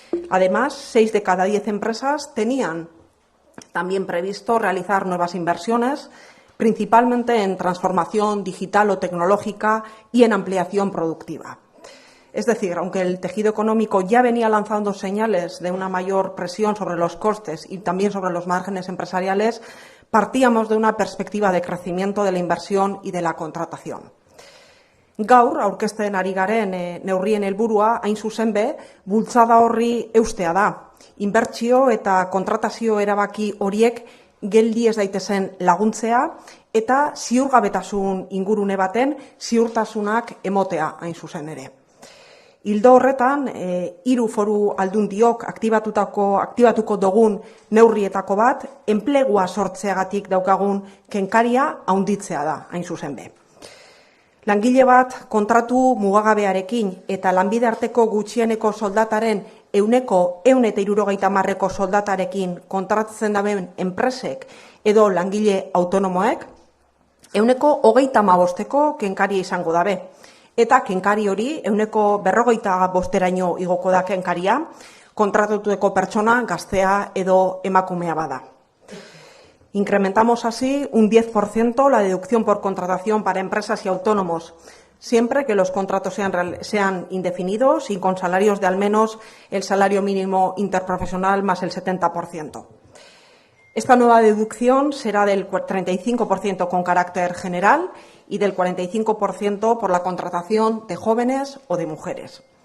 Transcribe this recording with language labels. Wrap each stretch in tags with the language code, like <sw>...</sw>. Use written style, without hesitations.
<es>Además, 6 de cada 10 empresas tenían también previsto realizar nuevas inversiones, principalmente en transformación digital o tecnológica y en ampliación productiva. Es decir, aunque el tejido económico ya venía lanzando señales de una mayor presión sobre los costes y también sobre los márgenes empresariales, partíamos de una perspectiva de crecimiento de la inversión y de la contratación.</es> <eu>Gaur, aurkezten ari garen neurrien helburua, hain zuzen be, bultzada horri eustea da. Inbertsio eta kontratazio erabaki horiek geldi ez daitezen laguntzea eta ziurgabetasun ingurune baten ziurtasunak emotea hain zuzen ere. Ildo horretan, 3 foru aldundiok aktibatuko dugun neurrietako bat, enplegua sortzeagatik daukagun kenkaria handitzea da, hain zuzen be. Langile bat kontratu mugagabearekin eta lanbide arteko gutxieneko soldataren 170% soldatarekin kontratatzen daben enpresek edo langile autonomoek, 135% kenkaria izango dabe. Eta kenkari hori, 45%raino igoko da kenkaria, kontratatuko pertsona gaztea edo emakumea bada.</eu> <es>Incrementamos así un 10% la deducción por contratación para empresas y autónomos, siempre que los contratos sean indefinidos y con salarios de al menos el salario mínimo interprofesional más el 70%. Esta nueva deducción será del 35% con carácter general y del 45% por la contratación de jóvenes o de mujeres.</es>